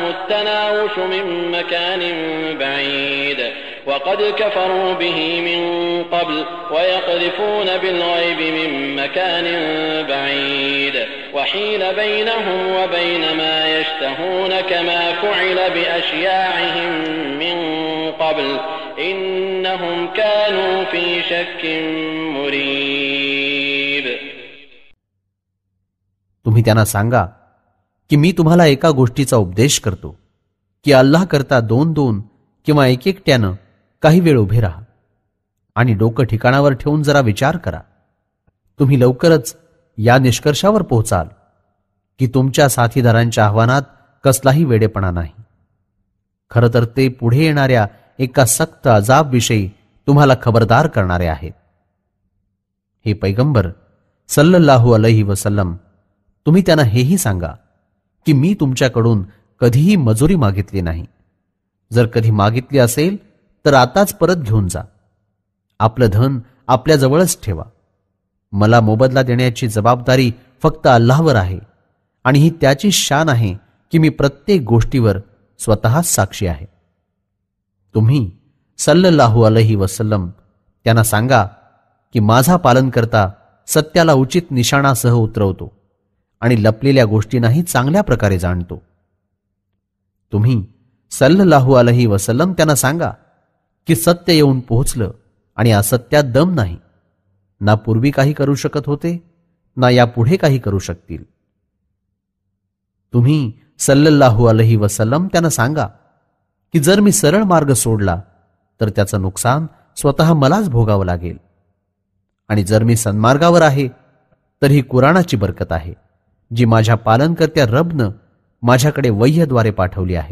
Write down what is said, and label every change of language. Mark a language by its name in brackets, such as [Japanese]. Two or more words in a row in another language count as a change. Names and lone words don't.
[Arabic] التناوش من مكان بعيد وقد كفروا به من قبل ويقذفون بالغيب من مكان بعيد وحيل بينهم وبين ما يشتهون كما فعل بأشياعهم من قبل إنهم كانوا في شك مريب. [Marathi] तुम्ही त्यांना सांगा की मी तुम्हाला एका गोष्टीचा उपदेश करतो की अल्लाह करता दोन दोन किंवा एकट्यानं काही वेळ उभे राहा आणि डोकं ठिकाणावर ठेवून जरा विचार करा. तुम्ही लवकरच या निष्कर्षावर पोहोचाल की तुमच्या साथीदारांच्या आव्हानात कसलाही वेडेपणा नाही. खरं तर ते पुढे येणाऱ्या एका सक्त अजाबविषयी तुम्हाला खबरदार करणारे आहेत. हे पैगंबर [Arabic] صلى الله عليه وسلم, [Marathi] तुम्ही त्यांना हेही सांगा की मी तुमच्याकडून कधीही मजुरी मागितली नाही. जर कधी मागितली असेल तर आताच परत घेऊन जा. आपलं धन आपल्याजवळच ठेवा. मला मोबदला देण्याची जबाबदारी फक्त अल्लाहवर आहे आणि ही त्याची शान आहे की मी प्रत्येक गोष्टीवर स्वतःच साक्षी आहे. तुम्ही [Arabic] صلى الله عليه وسلم [Marathi] त्यांना सांगा की माझा पालनकर्ता सत्याला उचित निशाणासह उतरवतो आणि लपलेल्या गोष्टींनाही चांगल्या प्रकारे जाणतो. तुम्ही [Arabic] صلى الله عليه وسلم [Marathi] त्यांना सांगा की सत्य येऊन पोहोचलं आणि असत्यात दम नाही. ना पूर्वी काही करू शकत होते ना यापुढे काही करू शकतील. तुम्ही [Arabic] صلى الله عليه وسلم [Marathi] त्यांना सांगा की जर मी सरळ मार्ग सोडला तर त्याचं नुकसान स्वतः मलाच भोगावं लागेल आणि जर मी सन्मार्गावर आहे तर ही कुराणाची बरकत आहे जी माझ्या पालनकर्त्या रबनं माझ्याकडे वह्यद्वारे पाठवली आहे.